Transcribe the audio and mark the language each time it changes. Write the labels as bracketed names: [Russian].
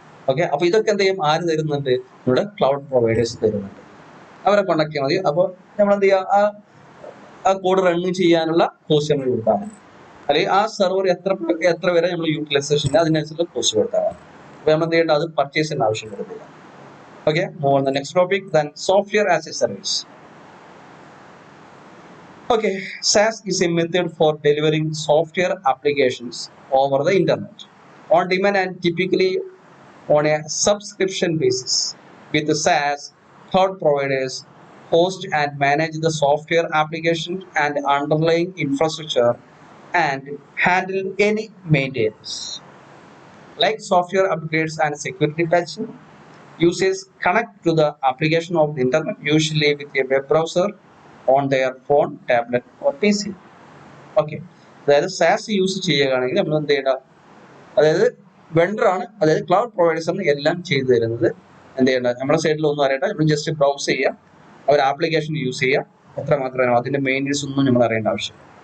[Malayalam] Okay, അപ്പൊ ഇതൊക്കെ എന്ത് ചെയ്യും, ആര് തരുന്നുണ്ട്, നമ്മുടെ ക്ലൗഡ് പ്രൊവൈഡേഴ്സ് തരുന്നുണ്ട്. അവരെ കോണ്ടാക്ട് ചെയ്യാൻ മതി. അപ്പോൾ നമ്മൾ എന്ത് ചെയ്യുക, ആ കോഡ് റൺ ചെയ്യാനുള്ള കോസ്റ്റ് നമ്മൾ കൊടുത്താൽ മതി, അല്ലെങ്കിൽ ആ സെർവർ എത്ര വരെ നമ്മൾ യൂട്ടിലൈസേഷൻ അതിനനുസരിച്ച് കോസ്റ്റ് കൊടുത്താൽ മതി. അപ്പൊ നമ്മൾ എന്ത് ചെയ്യേണ്ട, അത് പർച്ചേസിന്റെ ആവശ്യം വരുന്നില്ല. [English] Okay, move on the next topic, then software as a service. Okay, SaaS is a method for delivering software applications over the internet on demand and typically on a subscription basis. With the SaaS, cloud providers host and manage the software application and underlying infrastructure and handle any maintenance like software upgrades and security patching. Users connect to the application of the internet, usually with a web browser, on their phone, tablet or PC. [Malayalam] Okay, അതായത് SaaS use ചെയ്യുകയാണെങ്കിൽ നമ്മൾ എന്ത് ചെയ്യണം, അതായത് വെണ്ടറാണ്, അതായത് cloud പ്രൊവൈഡേഴ്സാണ് എല്ലാം ചെയ്തു തരുന്നത്. എന്ത് ചെയ്യേണ്ട, നമ്മുടെ സൈഡിൽ ഒന്നും അറിയണ്ട, നമ്മൾ ജസ്റ്റ് ബ്രൗസ് ചെയ്യുക, അവർ ആപ്ലിക്കേഷൻ യൂസ് ചെയ്യുക, എത്ര മാത്രമേ അതിന്റെ മെയിൻ്റെനൻസ് ഒന്നും നമ്മൾ അറിയേണ്ട ആവശ്യം.